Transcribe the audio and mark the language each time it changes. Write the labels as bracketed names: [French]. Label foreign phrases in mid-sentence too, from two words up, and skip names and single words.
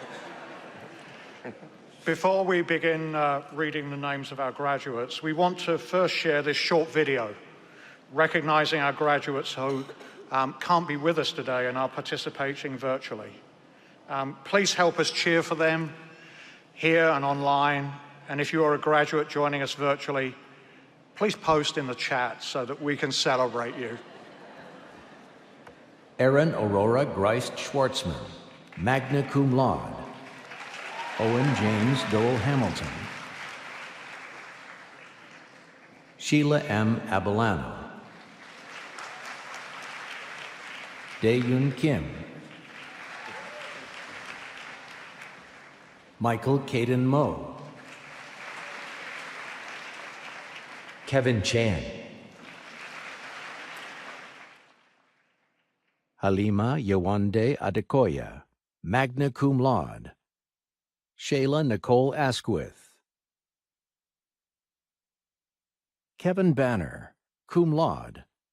[English] Before we begin reading the names of our graduates, we want to first share this short video recognizing our graduates who can't be with us today and are participating virtually. Please help us cheer for them here and online. And if you are a graduate joining us virtually, please post in the chat so that we can celebrate you. Erin Aurora Grice Schwartzman, [Latin] magna cum laude. [English] Owen James Dole Hamilton. Sheila M. Abelano. Dae-Yoon Kim. Michael Caden Moe. Kevin Chan. Halima Yewande Adekoya, [Latin] magna cum laude. [English] Shayla Nicole Asquith. Kevin Banner, [Latin] cum laude.